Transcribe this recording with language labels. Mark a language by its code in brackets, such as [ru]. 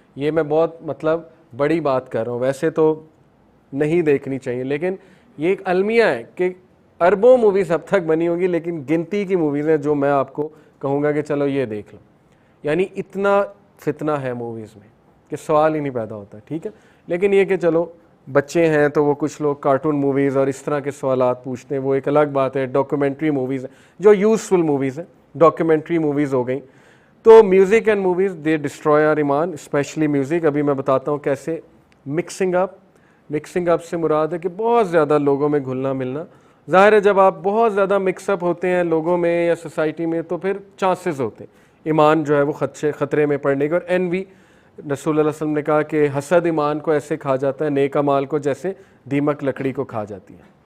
[ur] یہ میں بہت بڑی بات کر رہا ہوں, ویسے تو نہیں دیکھنی چاہیے, لیکن یہ ایک المیہ ہے کہ اربوں موویز اب تک بنی ہوگی, لیکن گنتی کی موویز ہیں جو میں آپ کو کہوں گا کہ چلو یہ دیکھ لو. یعنی اتنا فتنہ ہے موویز میں کہ سوال ہی نہیں پیدا ہوتا. ٹھیک ہے, لیکن یہ کہ چلو بچے ہیں تو وہ کچھ لوگ کارٹون موویز اور اس طرح کے سوالات پوچھتے ہیں, وہ ایک الگ بات ہے. ڈاکیومنٹری موویز ہیں جو یوزفل موویز ہیں, ڈاکیومنٹری موویز ہو گئیں. [en] تو music and movies they destroy our ایمان, especially music. [ur] ابھی میں بتاتا ہوں کیسے. مکسنگ اپ سے مراد ہے کہ بہت زیادہ لوگوں میں گھلنا ملنا. ظاہر ہے جب آپ بہت زیادہ مکس اپ ہوتے ہیں لوگوں میں یا سوسائٹی میں تو پھر چانسز ہوتے ہیں ایمان جو ہے وہ خطرے میں پڑنے کے. اور envy, رسول اللہ علیہ وسلم نے کہا کہ حسد ایمان کو ایسے کھا جاتا ہے نیک اعمال کو جیسے دیمک لکڑی کو کھا جاتی ہے.